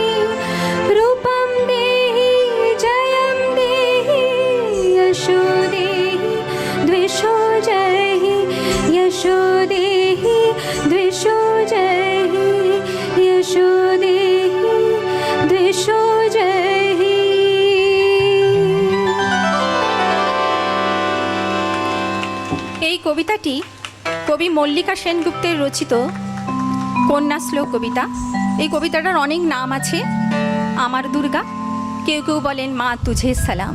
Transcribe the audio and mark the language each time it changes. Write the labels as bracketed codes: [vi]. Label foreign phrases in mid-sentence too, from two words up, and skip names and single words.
[sa] रूपं देहि जयं देहि यशो देहि द्विषो जयहि। यशो देहि द्विषो जयहि। यशो देहि द्विषो जयहि। [bn] এই কবিতাটি কবি মল্লিকা সেনগুপ্তের রচিত কন্যা শ্লোক কবিতা। এই কবিতাটার অনেক নাম আছে। আমার দুর্গা, কেউ কেউ বলেন মা তুঝে সালাম।